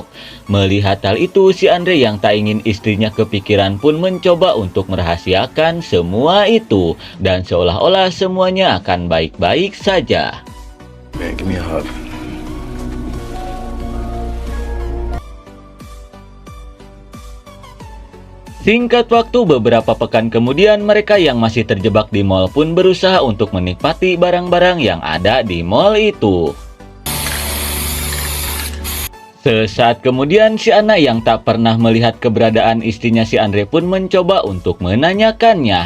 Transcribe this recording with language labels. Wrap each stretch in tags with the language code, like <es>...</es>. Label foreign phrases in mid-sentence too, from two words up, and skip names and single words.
<id>Melihat hal itu, si Andre yang tak ingin istrinya kepikiran pun mencoba untuk merahasiakan semua itu. Dan seolah-olah semuanya akan baik-baik saja.</id> <en>Man, give me a hug.</en> <id>Singkat waktu beberapa pekan kemudian, mereka yang masih terjebak di mall pun berusaha untuk menikmati barang-barang yang ada di mall itu. Sesaat kemudian, si Ana yang tak pernah melihat keberadaan istrinya si Andre pun mencoba untuk menanyakannya.</id>